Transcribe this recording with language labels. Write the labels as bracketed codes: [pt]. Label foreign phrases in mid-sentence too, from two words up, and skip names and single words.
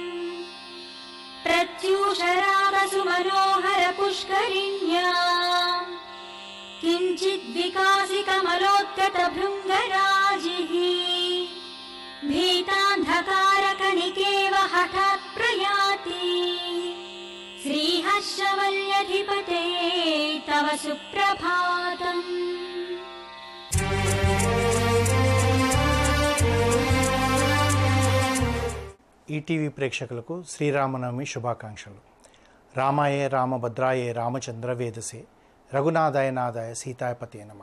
[sa] प्रत्यूषरागसु मनोहर पुष्करिण्या किञ्चिद्विकासिकमलोत्कट भृङ्गराजिः भीतान्धकारकणिकेव हठात् प्रयाति श्रीहर्षवल्यधिपते तव सुप्रभातम् [te] ఈటీవీ ప్రేక్షకులకు శ్రీరామనవమి శుభాకాంక్షలు. [sa] రామాయ రామభద్రాయ రామచంద్రవేదసే రఘునాథాయ నాథాయ సీతాయపతే నమః.